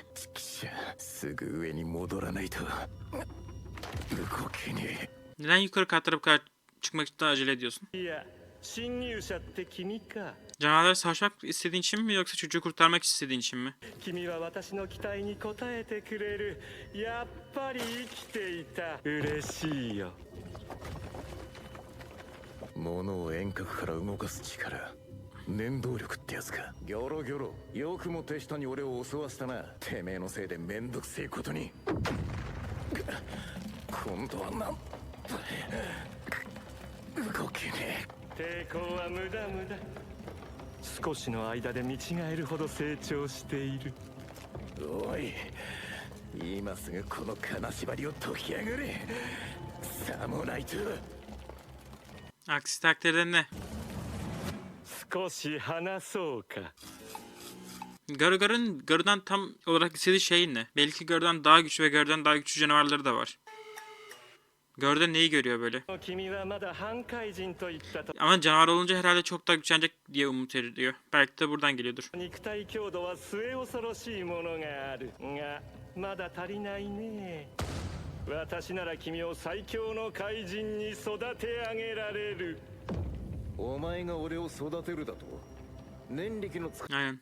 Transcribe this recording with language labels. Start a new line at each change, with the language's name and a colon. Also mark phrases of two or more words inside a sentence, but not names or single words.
Japanese: ちきしゃ、すぐ上に戻らないと動けねえ。
Turkish: Neden yukarı katlara bu kadar çıkmak için acele ediyorsun?
Japanese: いや、侵入者って君か。
Turkish: Canavarlara savaşmak istediğin için mi yoksa çocuğu kurtarmak istediğin için mi?
Japanese: 君は私の期待に応えてくれる。やっぱり生きていた。嬉しいよ。物を遠隔から動かす力、念動力ってやつか。ギョロギョロ、よくも手下に俺を襲わせたな。てめえのせいでめんどくせえことに。今度はなん動けね抵抗は無駄無駄。少しの間で見違えるほど成長している。え。おい、今すぐこの金縛りを解きやがれ。さもないと。
Turkish: Aksi takdirde ne?
Japanese: 少し話そうか。
Turkish: Garu'dan tam olarak istediği şey ne? Belki Garu'dan daha güçlü ve Garu'dan daha güçlü canavarları da var. Garu'da neyi görüyor böyle?
Japanese: 君はまだ半怪人といったと
Turkish: Ama canavar olunca herhalde çok daha güçlenecek diye umut ediyor. Belki de buradan geliyordur.
Japanese: 肉体強度は末恐ろしいものがあるがまだ足りないね。私なら君を最強の怪人に育て上げられる。お前が俺を育てるだと念力の使
Turkish: Aynen.